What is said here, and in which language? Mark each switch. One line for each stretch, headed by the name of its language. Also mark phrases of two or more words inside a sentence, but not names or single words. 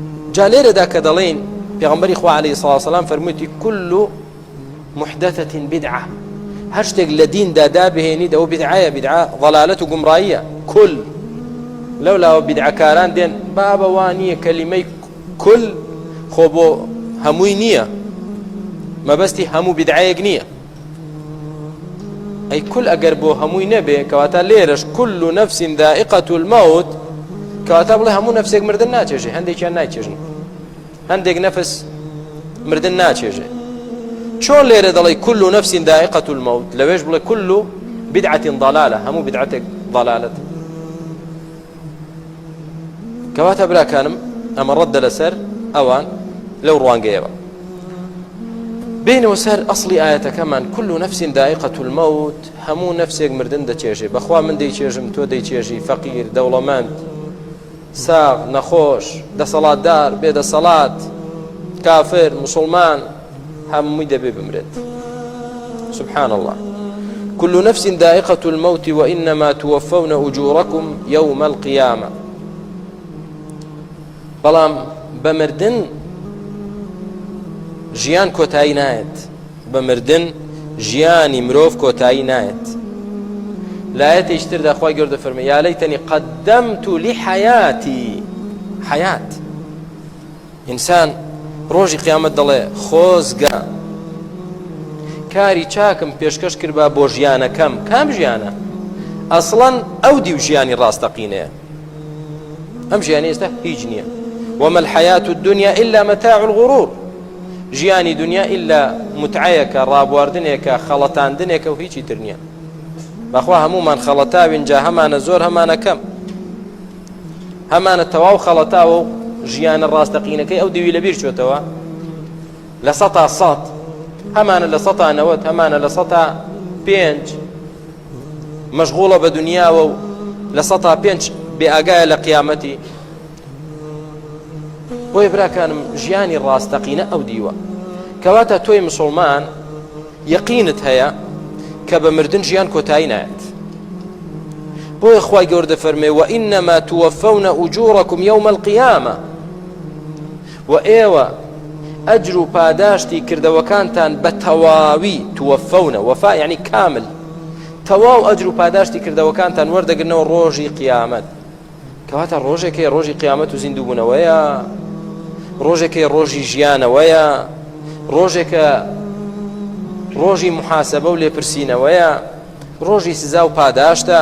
Central Kurdish: جا لێرەدا کە دەڵێن پێغەمبەری خوا عەلەیهی سەڵاتو وەسەلام فەرموویەتی
Arabic: كل محدثة بدعة،
Central Kurdish: هەر شتێک لە دیندا دابهێنیت ئەوە بدعەیە، بدعە ضەلالەت و گومڕاییە. كل لەولاوە بدعەکاران دێن بابە وا نییە کەلیمەی كل خۆ بۆ هەمووی نییە، مەبەستی هەموو بدعەیەک نییە. ئەی كل ئەگەر بۆ هەمووی نەبێ کەواتە لێرەش
Arabic: كل نفس ذائقة الموت،
Central Kurdish: کەواتە بڵێ هەموو نەفسێک مردن ناچێژێ، هەندێکیان ناچێژن، هەندێک نەفس مردن ناچێژێ. چۆن لێرە دەڵێ
Arabic: كل نفس ذائقة الموت،
Central Kurdish: لەوێش بڵێ
Arabic: كل بدعة ضلالة،
Central Kurdish: هەموو بدعەتێک ضلالەت. کەواتە براکانم ئەمە ڕەدە لەسەر ئەوان لەو ڕوانگەیەوە. بینەوە سەر ئەسڵی ئاەتەکەمان
Arabic: كل نفس ذائقة الموت،
Central Kurdish: هەموو نەفسێک مردن دەچێژێ. بەخوا من دەیچێژم، تۆ دەیچێژی، فەقیر، دەوڵەمەند، ساغ، نەخۆش، دەسەڵاتدار، بێدەسەڵات، کافر، مسلمان، هەمووی دەبێ بمرێت.
Arabic: سبحان الله. كل نفس ذائقة الموت وإنما توفون أجوركم يوم القيامة.
Central Kurdish: بەڵام بەمردن ژیان کۆتایی نایەت، بەمردن ژیانی مرۆڤ کۆتایی نایەت. لایەتێکی تردا خوای گەورە دەفەرمێ
Arabic: یا لەیتەنی قەدەمت لحەیاتی.
Central Kurdish: حەیات ئینسان ڕۆژی قیامەت دەڵێ خۆزگە کاری چاکم پێشکەش کردبا بۆ ژیانەکەم. کام ژیانە؟ ئەسڵەن ئەو دیو ژیانی ڕاستەقینەیە، ئەم ژیانی ئێستا هیچ نییە.
Arabic: وما الحياة الدنيا إلا متاع الغرور،
Central Kurdish: ژیانی دنیا إلا متعەیەکە، ڕابواردنێکە، خەڵەتاندنێکە و هیچی تر نییە. بەخوا هەمومان خەڵەتاوین، جا هەمانە زۆر هەمانە کەم، هەمانە تەواو خەڵەتاوە و ژیانە ڕاستەقینەکەی ئەو دیوی لەبیر چۆتەوە لە 100 هەمانە لە 190، هەمانە لە 105 مەشغوڵە بە دنیاوە و لە 105 بێئاگایە لە قیامەتی. بۆیە براکانم ژیانی ڕاستەقینە ئەو دیوە. کەواتە تۆی مسلمان یەقینت هەیە کە بە مردن ژیان کۆتایی نایەت. بۆیە خوای گەورە دەفەرمێ
Arabic: وإنما توفون أجوركم يوم القيامة،
Central Kurdish: و ئێوە ئەجر و پاداشتی کردەوەکانتان بە تەواوی،
Arabic: توفون وفا
Central Kurdish: یعنی کامل، تەواو ئەجر و پاداشتی کردەوەکانتان وەردەگرنەوە ڕۆژی قیامەت. کەواتە ڕۆژێکی ڕۆژی قیامەت و زیندووبوونەوەیە، ڕۆژێکی ڕۆژی ژیانەوەیە، ڕۆژێکە ڕۆژی محاسبە و لێپرسینەوەیە، ڕۆژی سزا و پاداشتە.